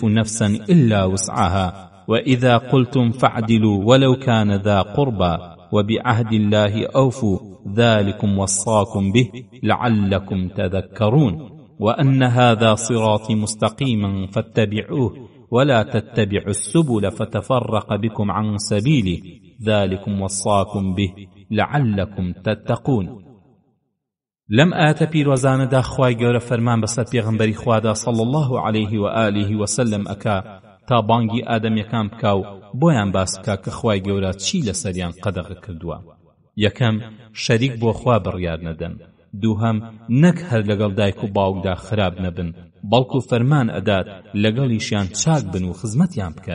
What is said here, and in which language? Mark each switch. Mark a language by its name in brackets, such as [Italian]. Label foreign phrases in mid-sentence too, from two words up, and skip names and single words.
[Arabic] نفسا إلا وسعها وإذا قلتم فاعدلوا ولو كان ذا قربى وبعهد الله أوفوا ذلكم وصاكم به لعلكم تذكرون وأن هذا صراطي مستقيما فاتبعوه ولا تتبعوا السبل فتفرق بكم عن سبيله ذلكم وصاكم به لعلكم تتقون. [Central Kurdish] لم آت پیرۆزانەدا خوای گەورە فەرمان بەسەر پێغەمبەری خوادا [Arabic] صلی الله علیه و آله و سلم [Central Kurdish] ئەکا تا بانگی ئادەمیەکان بکا و بۆیان باس بکا کە خوای گەورە چی لەسەریان قەدەغ کردووە. یەکەم شەریک بۆ خوا بڕیار نەدەن. دووهەم نەک هەر لەگەڵ دایک و باوکدا خراپ نەبن بەڵکو فەرمان ئەدات لەگەڵیشیان چاک بن و خزمەتیان بکەن.